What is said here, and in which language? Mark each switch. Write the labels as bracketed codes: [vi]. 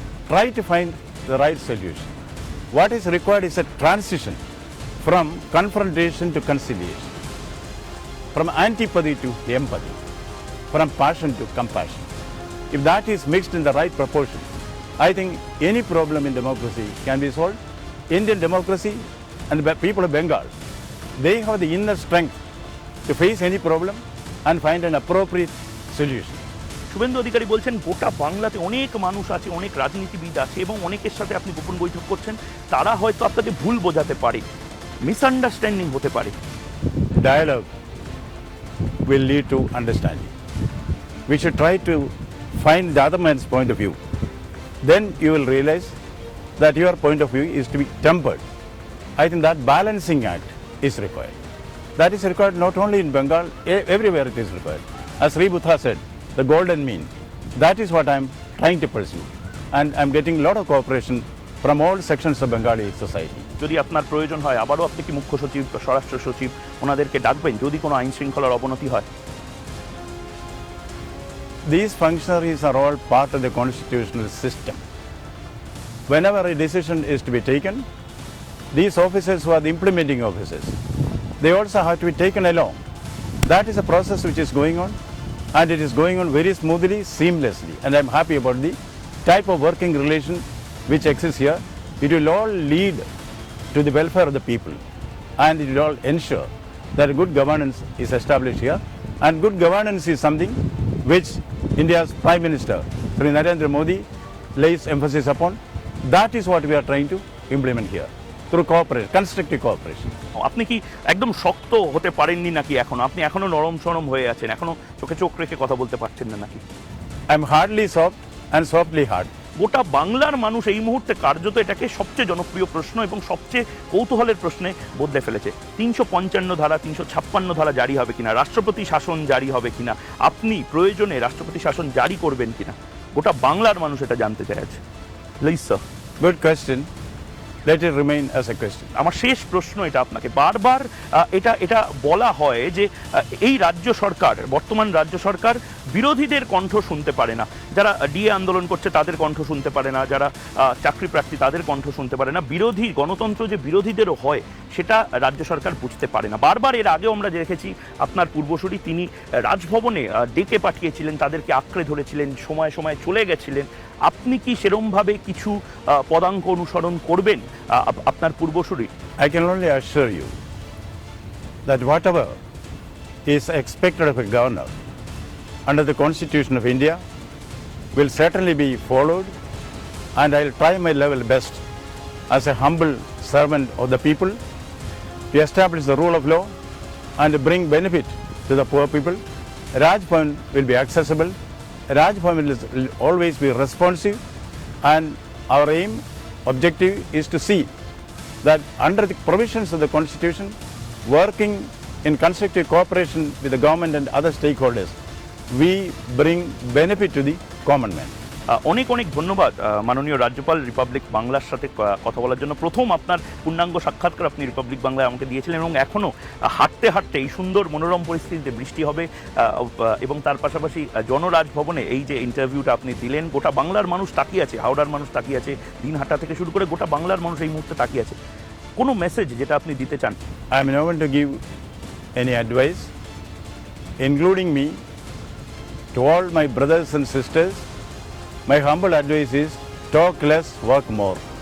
[en] Try to find the right solution. What is required is a transition from confrontation to conciliation, from antipathy to empathy, from passion to compassion. If that is mixed in the right proportion, I think any problem in democracy can be solved. Indian democracy and the people of Bengal, they have the inner strength to face any problem and find an appropriate solution. [bn] Suvendu Adhikari বলছেন গোটা বাংলাতে অনেক মানুষ আছে, অনেক রাজনীতিবিদ আছে এবং অনেকের সাথে আপনি গোপন বৈঠক করছেন, তারা হয়তো আপনাকে ভুল বোঝাতে পারে, মিসআন্ডারস্ট্যান্ডিং হতে পারে। [en] Dialogue will lead to understanding. We should try to find the other man's point of view. Then you will realize that your point of view is to be tempered. I think that balancing act is required. That is required not only in Bengal, everywhere it is required. As Sri Buddha said, the golden mean. That is what I am trying to pursue. And I am getting a lot of cooperation from all sections of Bengali society. [bn] যদি আপনার প্রয়োজন হয় আবারও আপনি কি মুখ্য সচিব, স্বরাষ্ট্র সচিব ওনাদেরকে ডাকবেন যদি কোনো আইন শৃঙ্খলার অবনতি হয়? [en] These functionaries are all part of the constitutional system. Whenever a decision is to be taken, these officers who are the implementing officers, they also have to be taken along. That is a process which is going on, and it is going on very smoothly, seamlessly. And I am happy about the type of working relation which exists here. It will all lead to the welfare of the people, and it will all ensure that a good governance is established here. And good governance is something which India's Prime Minister, Sri Narendra Modi, lays emphasis upon. That is what we are trying to implement here through cooperation, constructive cooperation. [bn] আপনি কি একদম শক্ত হতে পারেননি নাকি এখনো? আপনি এখনো নরম সরম হয়ে আছেন, এখনো চোখে চোখ রেখে কথা বলতে পারছেন না নাকি? [en] I'm hardly soft and softly hard. [bn] গোটা বাংলার মানুষ এই মুহূর্তে কার্যত এটাকে সবচেয়ে জনপ্রিয় প্রশ্ন এবং সবচেয়ে কৌতূহলের প্রশ্নে বদলে ফেলেছে। 355 ধারা, 356 ধারা জারি হবে কিনা, রাষ্ট্রপতি শাসন জারি হবে কিনা, আপনি প্রয়োজনে রাষ্ট্রপতি শাসন জারি করবেন কিনা, গোটা বাংলার মানুষ এটা জানতে চাই আছে। [en] Please sir. Good question. Let it remain as a question. [bn] আমার শেষ প্রশ্ন এটা আপনাকে, বারবার এটা বলা হয় যে এই রাজ্য সরকার, বর্তমান রাজ্য সরকার বিরোধীদের কণ্ঠ শুনতে পারে না, যারা ডিএ আন্দোলন করছে তাদের কণ্ঠ শুনতে পারে না, যারা চাকরি প্রার্থী তাদের কণ্ঠ শুনতে পারে না, বিরোধী গণতন্ত্র যে বিরোধীদেরও হয় সেটা রাজ্য সরকার বুঝতে পারে না। বারবার এর আগেও আমরা দেখেছি আপনার পূর্বসূরি তিনি রাজভবনে ডেকে পাঠিয়েছিলেন, তাদেরকে আঁকড়ে ধরেছিলেন, সময়ে সময়ে চলে গেছিলেন। আপনি কি সেরমভাবে কিছু পদাঙ্ক অনুসরণ করবেন আপনার পূর্বসূরি? [en] I can only assure you that whatever is expected of a governor under the Constitution of India will certainly be followed, and I'll try my level best as a humble servant of the people to establish the rule of law and bring benefit to the poor people. Raj Bhavan will be accessible. Raj Bhavan will always be responsive, and our aim, objective is to see that under the provisions of the Constitution, working in constructive cooperation with the government and other stakeholders, we bring benefit to the common man. [bn] অনেক অনেক ধন্যবাদ মাননীয় রাজ্যপাল Republic বাংলার সাথে কথা বলার জন্য। প্রথম আপনার পূর্ণাঙ্গ সাক্ষাৎকার আপনি রিপাবলিক বাংলায় আমাকে দিয়েছিলেন এবং এখনও হাঁটতে হাঁটতে এই সুন্দর মনোরম পরিস্থিতিতে বৃষ্টি হবে এবং তার পাশাপাশি জনরাজভবনে এই যে ইন্টারভিউটা আপনি দিলেন, গোটা বাংলার মানুষ তাকিয়ে আছে, হাওড়ার মানুষ তাকিয়ে আছে, দিনহাটা থেকে শুরু করে গোটা বাংলার মানুষ এই মুহূর্তে তাকিয়ে আছে। কোনো মেসেজ যেটা আপনি দিতে চান? [en] I am not going to give any advice, including me, to all my brothers and sisters. My humble advice is talk less, work more.